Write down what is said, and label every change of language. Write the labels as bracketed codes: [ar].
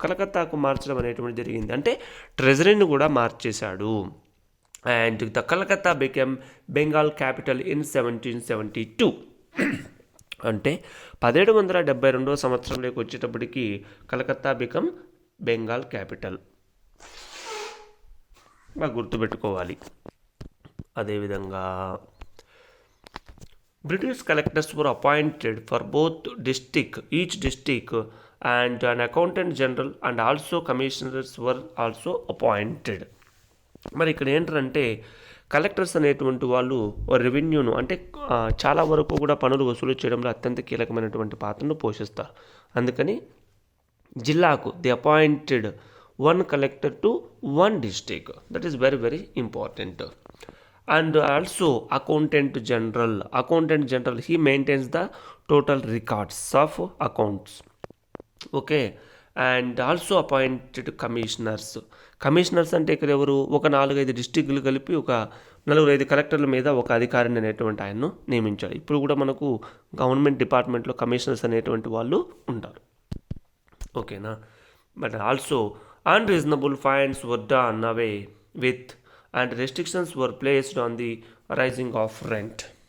[te] కలకత్తాకు మార్చడం అనేటువంటిది జరిగింది. అంటే ట్రెజరీని కూడా మార్చేశాడు. [en] And the Calcutta became Bengal capital in 1772. [te] అంటే 1772 సంవత్సరంలోకి వచ్చేటప్పటికి [en] Calcutta become Bengal capital. [te] బాగా గుర్తుపెట్టుకోవాలి. [en] అదేవిధంగా British collectors were appointed for each district, and an accountant general and also commissioners were also appointed. [te] మరి ఇక్కడ ఏంటంటే కలెక్టర్స్ అనేటువంటి వాళ్ళు రెవెన్యూను అంటే చాలా వరకు కూడా పన్నులు వసూలు చేయడంలో అత్యంత కీలకమైనటువంటి పాత్రను పోషిస్తారు. అందుకని జిల్లాకు [en] The appointed one collector to one district. That is very very important. And also accountant general, he maintains the total records of accounts. Okay, and also appointed commissioners [te] అంటే ఇక్కడ ఎవరు? ఒక 4-5 డిస్ట్రిక్టులు కలిపి ఒక 4-5 కలెక్టర్ల మీద ఒక అధికారిని అనేటువంటి ఆయన్ను నియమించాడు. ఇప్పుడు కూడా మనకు గవర్నమెంట్ డిపార్ట్మెంట్లో కమిషనర్స్ అనేటువంటి వాళ్ళు ఉంటారు. ఓకేనా? [en] But also unreasonable fines were done away with and restrictions were placed on the rising of rent.